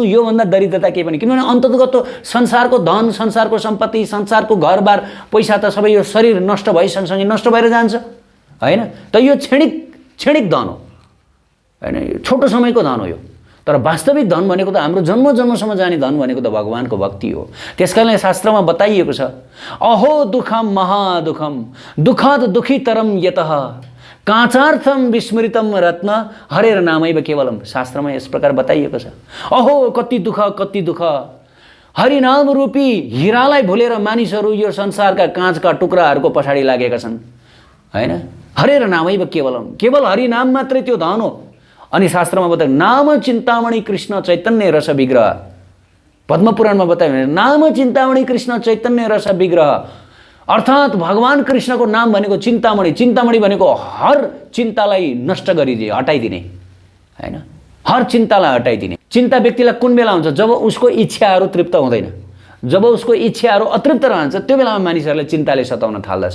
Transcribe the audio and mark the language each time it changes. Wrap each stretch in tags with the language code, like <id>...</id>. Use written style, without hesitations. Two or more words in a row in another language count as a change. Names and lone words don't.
<ne>योभन्दा दरिद्रता केही पनि, किनभने अन्ततगत संसारको धन, संसारको सम्पत्ति, संसारको घरबार, पैसा त सबै यो शरीर नष्ट भई सँगसँगै नष्ट भएर जान्छ हैन। त यो क्षणिक धन हो हैन, छोटो समयको धन हो यो। तर वास्तविक धन भनेको त हाम्रो जन्म जन्मसम्म जाने धन भनेको त भगवानको भक्ति हो। त्यसकारणले शास्त्रमा बताइएको छ,</ne> <sa>अहो दुःखम महादुःखम दुःखद दुःखितरम यतः काचार्थम विस्मृतम रत्न हरेर नामैव केवलम।</sa> <ne>शास्त्रमा यस प्रकार बताइएको छ, अहो कति दुःख, हरिनाम रूपी हिरालाई भुलेर मानिसहरू यो संसारका काँचका टुक्राहरूको पछाडि लागेका छन् हैन।</ne> <sa>हरेर नामैव केवलम,</sa> <ne>केवल हरिनाम मात्रै त्यो धन हो। अनि शास्त्रमा बताए,</ne> <sa>नाम चिन्तामणि कृष्ण चैतन्य रस विग्रह,</sa> <ne>पद्मपुराणमा बताए,</ne> <sa>नाम चिन्तामणि कृष्ण चैतन्य रस विग्रह,</sa> <ne>अर्थात् भगवान कृष्णको नाम भनेको चिन्तामणि। चिन्तामणि भनेको हर चिन्तालाई नष्ट गरिदिए, हटाइदिने हैन, हर चिन्तालाई हटाइदिने। चिन्ता व्यक्तिलाई कुन बेला हुन्छ? जब उसको इच्छाहरू तृप्त हुँदैन, जब उसको इच्छाहरू अतृप्त रहन्छ, त्यो बेलामा मानिसहरूलाई चिन्ताले सताउन थाल्दछ।</ne>